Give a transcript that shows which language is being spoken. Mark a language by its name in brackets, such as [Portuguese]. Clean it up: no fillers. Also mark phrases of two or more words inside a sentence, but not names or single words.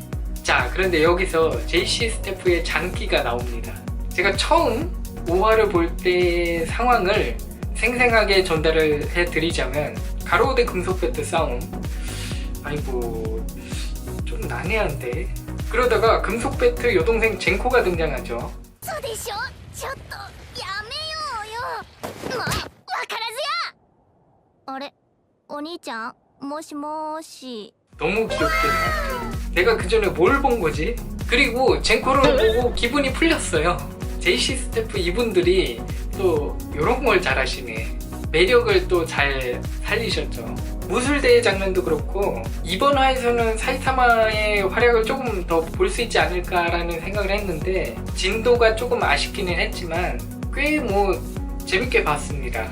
[Korean] 자, 그런데 여기서 JC 스태프의 장기가 나옵니다. 제가 처음 5화를 볼 때 상황을 생생하게 전달을 해드리자면 가로우 대 금속 배트 싸움, 아이고 좀 난해한데. 그러다가 금속 배트 여동생 젠코가 등장하죠. [Japanese] そうでしょちょっとやめようよもうわからずやあれお兄ちゃんもしもーし [Korean] 너무 귀엽게 나왔죠. 내가 그 전에 뭘 본 거지? 그리고 젠코를 보고 기분이 풀렸어요. JC 스태프 이분들이 또 이런 걸 잘하시네. 매력을 또 잘 살리셨죠. 무술대회 장면도 그렇고 이번 화에서는 사이타마의 활약을 조금 더 볼 수 있지 않을까라는 생각을 했는데 진도가 조금 아쉽기는 했지만 꽤 재밌게 봤습니다.